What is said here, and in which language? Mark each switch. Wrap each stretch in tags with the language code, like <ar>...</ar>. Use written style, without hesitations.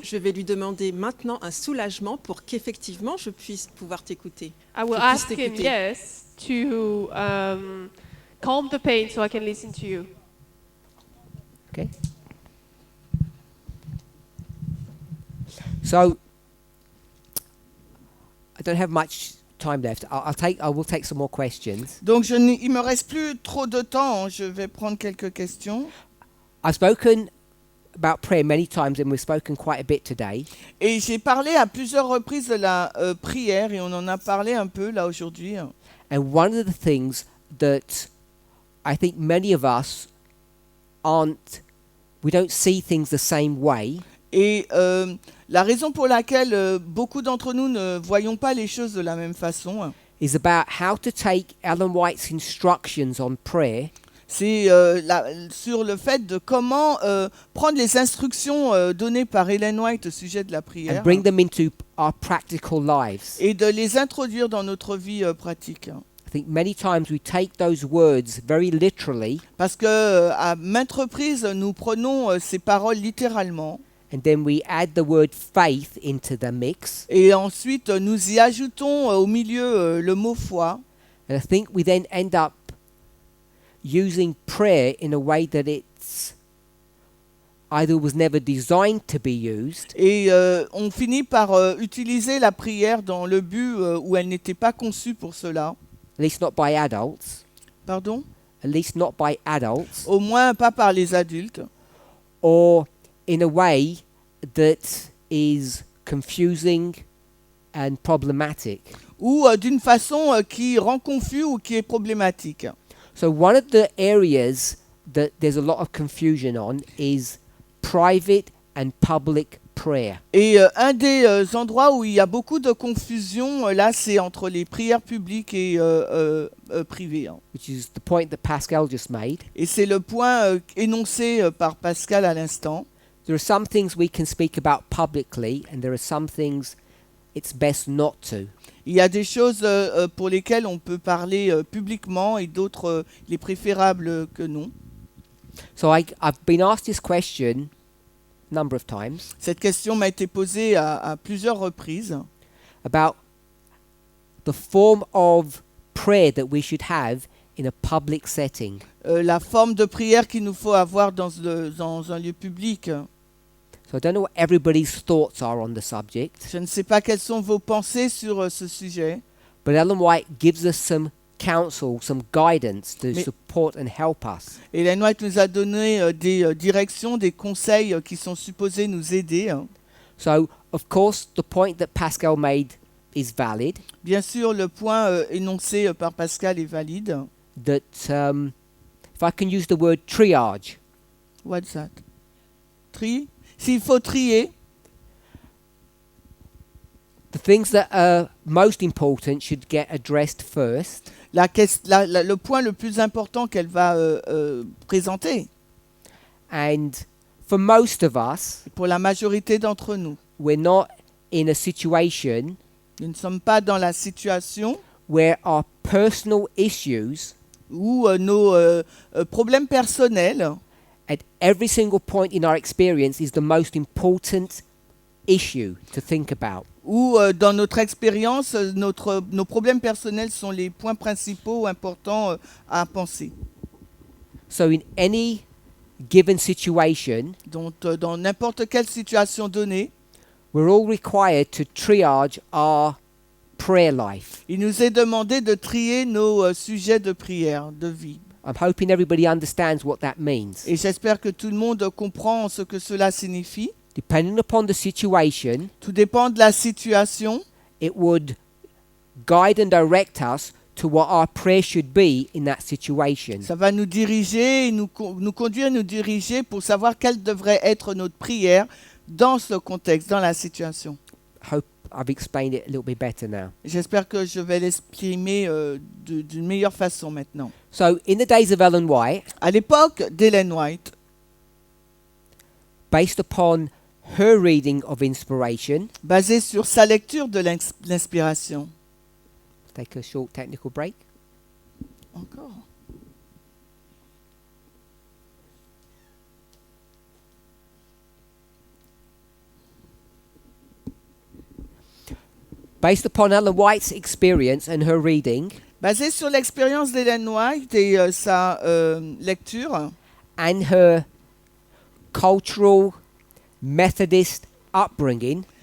<fr>je vais lui demander maintenant un soulagement pour qu'effectivement je puisse pouvoir t'écouter.</fr> <en>I will</en> <fr>Je puisse</fr> <en>ask him,</en> <fr>t'écouter.</fr> <en>yes, to calm the pain so I can listen to you. Okay. So, I don't have much time left. I will take some more questions.</en> <fr>Donc il me reste plus trop de temps, je vais prendre quelques questions.</fr> <en>I've spoken about prayer many times, and we've spoken quite a bit today.</en> <fr>Et j'ai parlé à plusieurs reprises de la prière et on en a parlé un peu là aujourd'hui.</fr> <en>And one of the things that I think many of us we don't see things the same way.</en> <fr>Et la raison pour laquelle beaucoup d'entre nous ne voyons pas les choses de la même façon,</fr> <en>Is about how to take Ellen White's instructions on prayer</en> <fr>c'est sur le fait de comment prendre les instructions données par Ellen White au sujet de la prière</fr> <en>and bring them into our practical lives.</en> <fr>et de les introduire dans notre vie pratique.</fr> <en>I think many times we take those words very literally,</en> <fr>Parce que à maintes reprises, nous prenons ces paroles littéralement.</fr> <en>and then we add the word faith into the mix.</en> <fr>Et ensuite, nous y ajoutons au milieu le mot foi.</fr> <en>And I think we then end up using prayer in a way that it's either was never designed to be used,</en> <fr>Et on finit par utiliser la prière dans le but où elle n'était pas conçue pour cela.</fr> <en>at least not by adults,</en> <fr>Pardon?</fr> <en>at least not by adults,</en> <fr>Au moins pas par les adultes.</fr> <en>or in a way that is confusing and problematic.</en> <fr>Ou d'une façon qui rend confus ou qui est problématique.</fr> <en>So one of the areas that there's a lot of confusion on is private and public prayer.</en> <fr>Et un des endroits où il y a beaucoup de confusion, là, c'est entre les prières publiques et privées. Hein.</fr> <en>Which is the point that Pascal just made.</en> <fr>Et c'est le point énoncé par Pascal à l'instant.</fr> <en>There are some things we can speak about publicly, and there are some things it's best not to.</en> <fr>Il y a des choses pour lesquelles on peut parler publiquement et d'autres, il est préférable que non.</fr> <en>So I've been asked this question a number of times</en> <fr>Cette question m'a été posée à plusieurs reprises</fr> <en>about the form of prayer that we should have in a public setting.</en> <fr>la forme de prière qu'il nous faut avoir dans un lieu public.</fr> <en>So I don't know what everybody's thoughts are on the subject,</en> <fr>Je ne sais pas quelles sont vos pensées sur ce sujet,</fr> <en>but Ellen White gives us some counsel, some guidance to</en> <fr>Mais-</fr> <en>support and help us.</en> <fr>Ellen White nous a donné des directions, des conseils qui sont supposés nous aider. Hein.</fr> <en>So, of course, the point that Pascal made is valid,</en> <fr>Bien sûr, le point énoncé par Pascal est valide.</fr> <en>that if I can use the word triage, What's that?</en> <fr>Tri. S'il faut trier,</fr> <en>the things that are most important should get addressed first,</en> <fr>le point le plus important qu'elle va présenter,</fr> <en>and for most of us,</en> <fr>pour la majorité d'entre nous,</fr> <en>we're not in a situation</en> <fr>nous ne sommes pas dans la situation</fr> <en>where our personal issues</en> <fr>où nos problèmes personnels,</fr> <en>at every single point in our experience is the most important issue to think about.</en> <fr>où dans notre expérience, nos problèmes personnels sont les points principaux importants à penser.</fr> <en>So in any given situation,</en> <fr>Donc dans n'importe quelle situation donnée,</fr> <en>we're all required to triage our prayer life.</en> <fr>il nous est demandé de trier nos sujets de prière, de vie.</fr> <en>I'm hoping everybody understands what that means.</en> <fr>Et j'espère que tout le monde comprend ce que cela signifie.</fr> <en>Depending upon the situation,</en> <fr>Tout dépend de la situation.</fr> <en>it would guide and direct us to what our prayer should be in that situation.</en> <fr>Ça va nous diriger, et nous conduire, nous diriger pour savoir quelle devrait être notre prière dans ce contexte, dans la situation.</fr> <en>Hope I've explained it a little bit better now.</en> <fr>J'espère que je vais l'exprimer d'une meilleure façon maintenant.</fr> <en>So, in the days of Ellen White,</en> <fr>À l'époque d'Ellen White,</fr> <en>based upon her reading of inspiration,</en> <fr>basé sur sa lecture de l'inspiration.</fr> <en>take a short technical break.</en> <fr>Encore.</fr> <en>Based upon Ellen White's experience and her reading,</en> <fr>Basé sur l'expérience d'Ellen White et sa lecture,</fr> <en>and her cultural Methodist upbringing,</en>